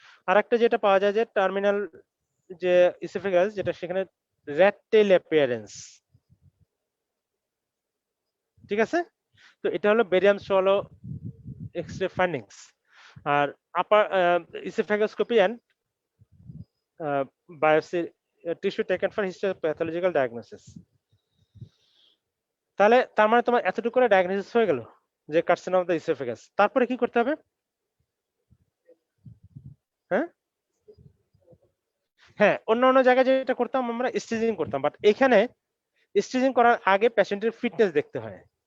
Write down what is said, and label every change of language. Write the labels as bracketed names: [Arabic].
[Bangla] আরেকটা যেটা পাওয়া যায় যে টার্মিনাল যে ইসোফেগাস, যেটা সেখানে র্যাট টেইল অ্যাপিয়ারেন্স, ঠিক আছে। তো এটা হলো barium swallow x-ray findings. আর upper ইসোফেগাস্কোপি and [English] biopsy tissue taken for histopathological diagnosis. [Bangla] তাহলে তার মানে তোমার এতটুকু করে ডায়াগনোসিস হয়ে গেল যে কার্সিনোম অফ দ্য ইসোফেগাস। তারপরে কি করতে হবে? হ্যাঁ হ্যাঁ, অন্য জায়গায় যেটা করতাম আমরা স্টেজিং করতাম, বাট এখানে স্টেজিং করার আগে পেশেন্টের ফিটনেস দেখতে হয়।